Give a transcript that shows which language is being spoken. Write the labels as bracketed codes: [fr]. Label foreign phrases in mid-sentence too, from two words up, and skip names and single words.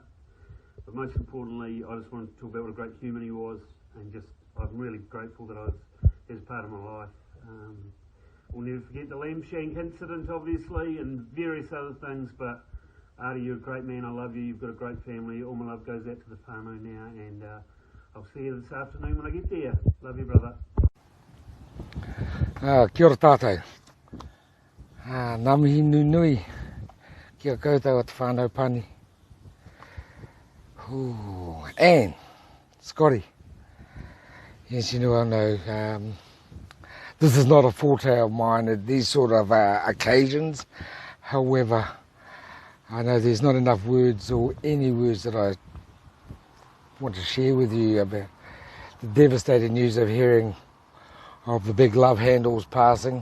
[en] But most importantly, I just wanted to talk about what a great human he was, and I'm really grateful that I was his part of my life. We'll never forget the lamb shank incident, obviously, and various other things, but Artie, you're a great man, I love you, you've got a great family, all my love goes out to the whānau now, and I'll see you this afternoon when I get there. Love you, brother. [mi] Kia ora tātou. Ngā mihi nui, kia koutou at whānau pani. [en] And, Scotty, yes, you know, I know, this is not a forte of mine at these sort of occasions. However, I know there's not enough words or any words that I want to share with you about the devastating news of hearing of the big love handles passing.